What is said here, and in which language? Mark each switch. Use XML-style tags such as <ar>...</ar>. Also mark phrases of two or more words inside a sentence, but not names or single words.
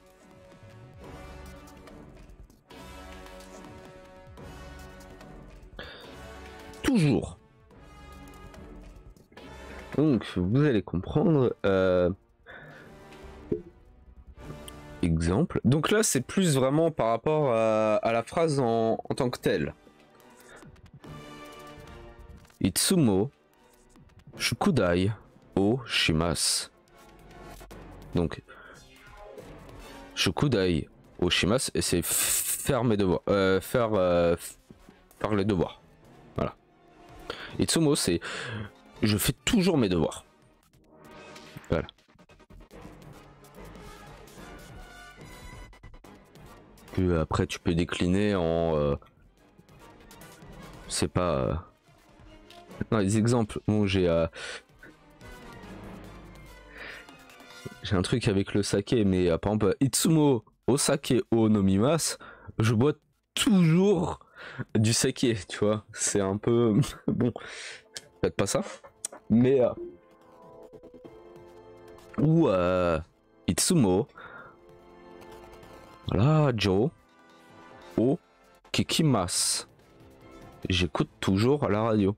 <fr>Toujours. Donc vous allez comprendre. Exemple. Donc là c'est plus vraiment par rapport à la phrase en tant que telle.</fr> <ja>いつも宿題をします. Donc 宿題をします,</ja> <fr>et c'est faire mes devoirs. Faire les devoirs. Voilà. Itsumo c'est je fais toujours mes devoirs. Voilà. Puis après tu peux décliner en c'est pas non, les exemples. Bon, j'ai un truc avec le saké, mais par exemple</fr> <ja>いつもお酒を飲みます,</ja> <fr>je bois toujours du saké, tu vois. C'est un peu bon, peut-être pas ça, mais ou</fr> <ja>いつもラジオを聞きます,</ja> <fr>j'écoute toujours à la radio.</fr>